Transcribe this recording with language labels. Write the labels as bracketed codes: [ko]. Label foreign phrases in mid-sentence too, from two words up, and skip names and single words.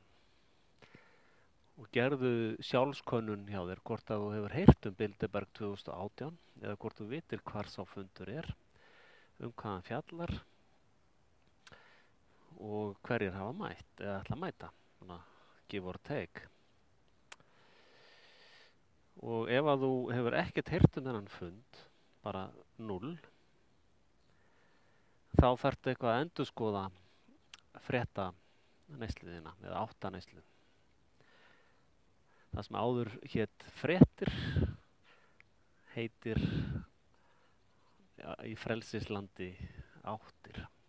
[is] Og gerðu sjálfskönnun hjá þér hvort að þú hefur heyrt Bilderberg 2018 eða hvort þú vitir hvar sá fundur er, hvað hann fjallar og hverjir hafa mætt eða ætla að mæta, svona [en] give or take. [is] Og ef að þú hefur ekkert heyrt þennan fund, bara 0, þá þarftu eitthvað að endurskoða frétta neysluðina eða áttaneyslu. Það sem áður hét fréttir heitir í frelsislandi áttir.